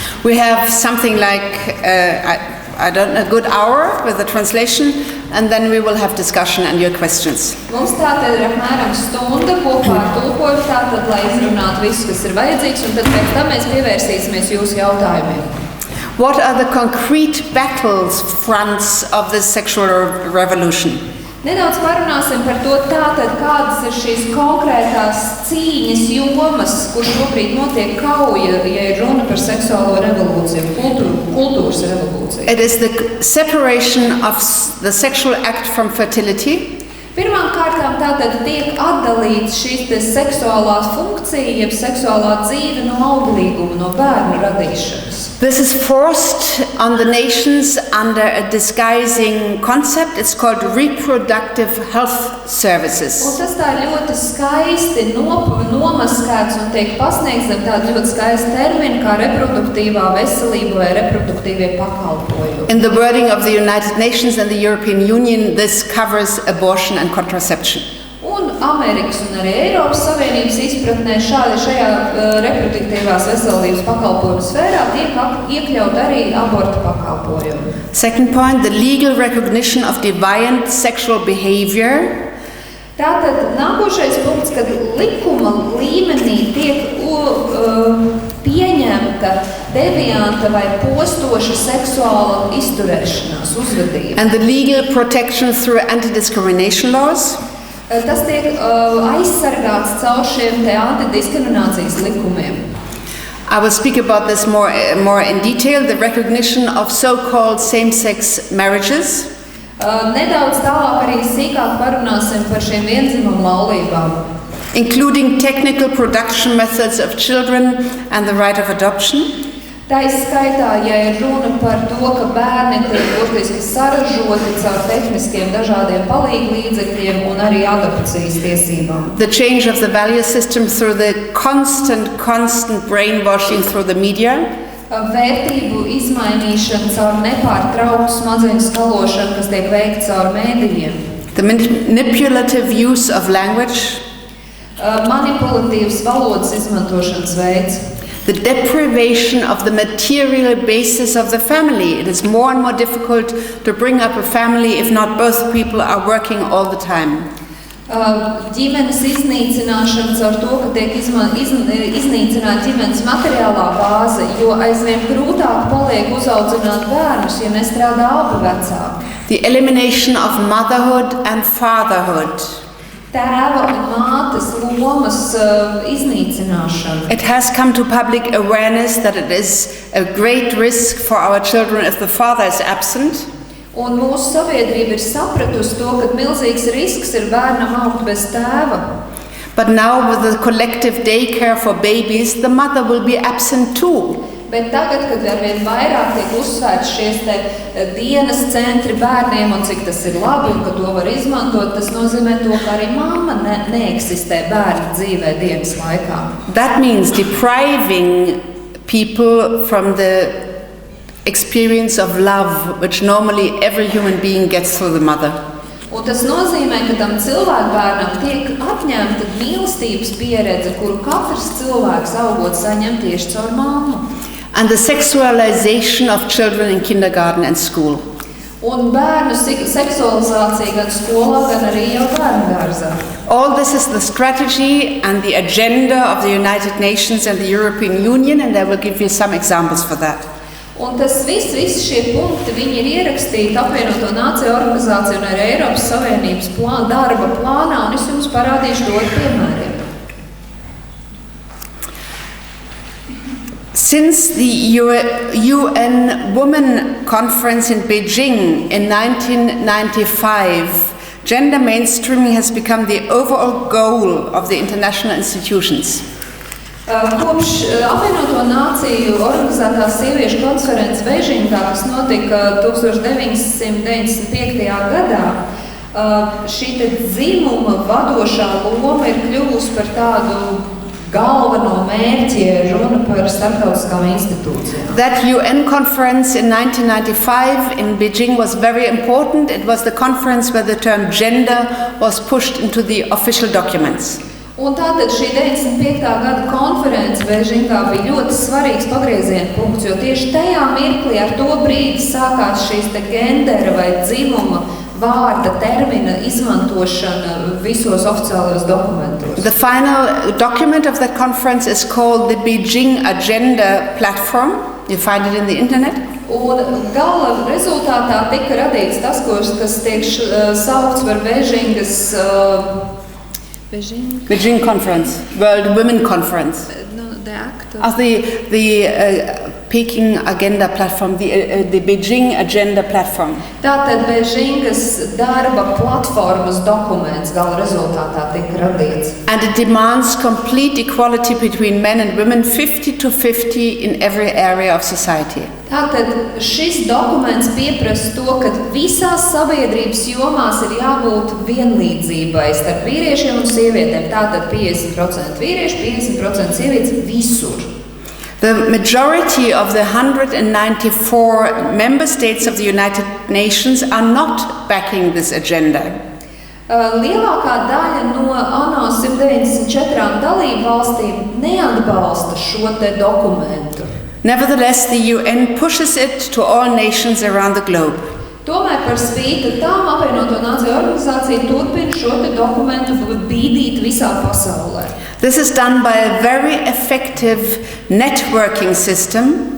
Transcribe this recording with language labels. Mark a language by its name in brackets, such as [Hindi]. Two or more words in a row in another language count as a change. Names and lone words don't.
[English] We have something like, I don't know, a good hour with the translation, and then we will have discussion and your questions. [Latvian] Mums tātad ir apmēram stunda kopā ar tulkojumu tātad, lai izrunātu visu, kas ir vajadzīgs, un tad pēc tam mēs pievērsīsimies jūsu jautājumiem. [English] What are the concrete battle fronts of this sexual revolution? [Latvian] Nedaudz parunāsim par to tātad, kādas ir šīs konkrētās cīņas jomas, kur šobrīd notiek kauja, ja ir runa par seksuālo revolūciju, kultūras revolūciju. [English] It is the separation of the sexual act from fertility. [Latvian] Pirmām kārtām tātad tiek atdalīts šīs seksuālā funkcija, jeb seksuālā dzīve no auglīguma, no bērnu radīšanas. [English] This is forced on the nations under a disguising concept. It's called reproductive health services. [Latvian] Un tas tā ļoti skaisti nomaskēts un tiek pasniegts ar tādu ļoti skaistu terminu kā reproduktīvā veselība vai reproduktīvie pakalpojumi. [English] In the wording of the United Nations and the European Union, this covers abortion and contraception. [Latvian] Un Amerikas un arī Eiropas Savienības izpratnē šajā reproduktīvās veselības pakalpojumu sfērā tiek iekļaut arī abortu pakalpojumi. [English] Second point, the legal recognition of deviant sexual behavior. [Latvian] Tātad nākošais punkts, kad likuma līmenī tiek pieņemta devianta vai postoša seksuāla izturēšanās, uzvedība. [English] And the legal protection through anti-discrimination laws. [Latvian] Tas tiek aizsargāts caur šiem te antidiskriminācijas likumiem. [English] I will speak about this more in detail, the recognition of so-called same-sex marriages. [Latvian] Nedaudz tālāk arī sīkāk parunāsim par šiem viendzimumu laulībām. [English] Including technical production methods of children and the right of adoption. [Latvian] Tā izskaitā, ja ir runa par to, ka bērni tiek burtiski saražoti caur tehniskiem dažādiem palīglīdzekļiem un arī adopcijas tiesībām. [English] The change of the value system through the constant brainwashing through the media. [Latvian] Vērtību izmainīšana caur nepārtrauktu smadzeņu skalošanu, kas tiek veikts caur mēdījiem. [English] The manipulative use of language. [Latvian] Manipulatīvs valodas izmantošanas veids. [English] The deprivation of the material basis of the family. It is more and more difficult to bring up a family if not both people are working all the time. [Latvian] Ģimenes iznīcināšana caur to, ka tiek iznīcināta ģimenes materiālā bāze, jo aizvien grūtāk paliek uzaudzināt bērnus, ja nestrādā abi vecāki. [English] The elimination of motherhood and fatherhood. [Latvian] Tēva un mātes lomas iznīcināšana. [English] It has come to public awareness that it is a great risk for our children if the father is absent. [Latvian] Un mūsu sabiedrība ir sapratusi to, ka milzīgs risks ir bērnam augt bez tēva. [English] But now with the collective daycare for babies, the mother will be absent too. [Latvian] Bet tagad, kad arvien vairāk tiek uzsvērts šies te dienas centri bērniem un cik tas ir labi un ka to var izmantot, tas nozīmē to, ka arī mamma neeksistē bērna dzīvē dienas laikā. [English] That means depriving people from the experience of love, which normally every human being gets through the mother. [Latvian] Un tas nozīmē, ka tam cilvēkbērnam tiek atņemta mīlestības pieredze, kuru katrs cilvēks augot saņem tieši caur mammu. [English] And the sexualization of children in kindergarten and school. [Latvian] Un bērnu seksualizācija gan skolā, gan arī jau bērngārzā. [English] All this is the strategy and the agenda of the United Nations and the European Union, and I will give you some examples for that. [Latvian] Un tas visi šie punkti, viņi ir ierakstīti apvienoto nāciju organizāciju un arī Eiropas Savienības darba plānā, un es jums parādīšu to ar piemēriem. [English] Since the UN Women Conference in Beijing in 1995, gender mainstreaming has become the overall goal of the international institutions. [Latvian] Kopš apvienoto nāciju organizētās sieviešu konferences Bežingā, kas notika 1995. gadā, šī te dzimuma vadošā loma ir kļuvusi par tādu galveno mērķi, runa par starptautiskām institūcijām. [English] That UN conference in 1995 in Beijing was very important. It was the conference where the term gender was pushed into the official documents. [Latvian] Un tātad šī 95. gada konference Bežingā bija ļoti svarīgs pagrieziena punkts, jo tieši tajā mirklī ar to brīdi sākās šīs te gendera vai dzimuma vārda termina izmantošana visos oficiālajos dokumentos. [English] The final document of that conference is called the Beijing Agenda Platform. You find it in the internet. [Latvian] Un gala rezultātā tika radīts tas, kas tiek saukts par Bežingas [English] Beijing Conference, World Women Conference. No, the act of the Peking Agenda Platform, the Beijing Agenda Platform. [Latvian] Tātad Bežingas darba platformas dokuments gala rezultātā tika radīts. [English] And it demands complete equality between men and women, 50-50 in every area of society. [Latvian] Tātad šis dokuments pieprasa to, ka visās sabiedrības jomās ir jābūt vienlīdzībai starp vīriešiem un sievietēm. Tātad 50% vīrieši, 50% sievietes visur. [English] The majority of the 194 member states of the United Nations are not backing this agenda. [Latvian] Lielākā daļa no ANO 194 dalību valstīm neatbalsta šo te dokumentu. [English] Nevertheless, the UN pushes it to all nations around the globe. [Latvian] Tomēr par spīti tam apvienoto nāciju organizācija turpina šo te dokumentu bīdīt visā pasaulē. [English] This is done by a very effective networking system.